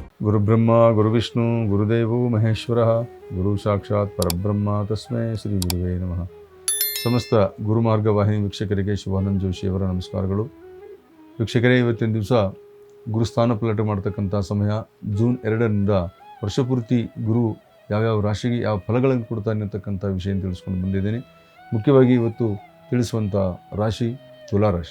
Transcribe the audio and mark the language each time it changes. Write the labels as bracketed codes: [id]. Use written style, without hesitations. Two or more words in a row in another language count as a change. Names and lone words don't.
[sa] ಗುರುಬ್ರಹ್ಮ ಗುರುವಿಷ್ಣು ಗುರುದೇವೋ ಮಹೇಶ್ವರ ಗುರು ಸಾಕ್ಷಾತ್ ಪರಬ್ರಹ್ಮ ತಸ್ಮೈ ಶ್ರೀ ಗುರುವೇ ನಮಃ. [kn] ಸಮಸ್ತ ಗುರುಮಾರ್ಗ ವಾಹಿನಿ ವೀಕ್ಷಕರಿಗೆ ಶಿವಾನಂದ ಜೋಶಿಯವರ ನಮಸ್ಕಾರಗಳು. ವೀಕ್ಷಕರೇ, ಇವತ್ತಿನ ದಿವಸ ಗುರುಸ್ಥಾನ ಪಲಟ ಮಾಡ್ತಕ್ಕಂಥ ಸಮಯ ಜೂನ್ 2ರಿಂದ ವರ್ಷಪೂರ್ತಿ ಗುರು ಯಾವ್ಯಾವ ರಾಶಿಗೆ ಯಾವ ಫಲಗಳನ್ನು ಕೊಡ್ತಾನೆ ಅಂತಕ್ಕಂಥ ವಿಷಯ ತಿಳಿಸ್ಕೊಂಡು ಬಂದಿದ್ದೇನೆ. ಮುಖ್ಯವಾಗಿ ಇವತ್ತು ತಿಳಿಸುವಂಥ ರಾಶಿ ತುಲಾರಾಶಿ.